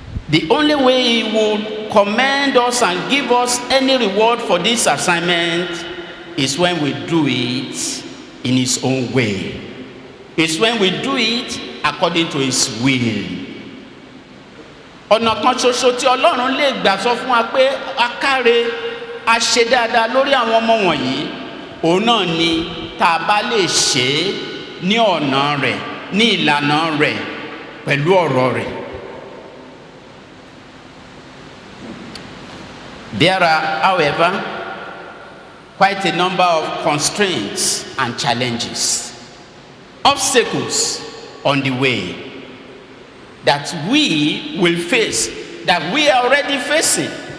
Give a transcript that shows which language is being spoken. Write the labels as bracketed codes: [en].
[en] The only way He will commend us and give us any reward for this assignment is when we do it in His own way. It's when we do it according to His will. [yo] Ọ̀nà kan ṣoṣo tí Ọlọ́run lè gbà sọ fún wa pé akáre a ṣe dáadáa lórí àwọn ọmọ wọ̀nyí, òun náà ni tá a bá lè ṣe é ní ọ̀nà rẹ̀, ní ìlànà rẹ̀, pẹ̀lú ọ̀rọ̀ rẹ̀. [en] There are, however, quite a number of constraints and challenges, obstacles on the way that we will face, that we are already facing.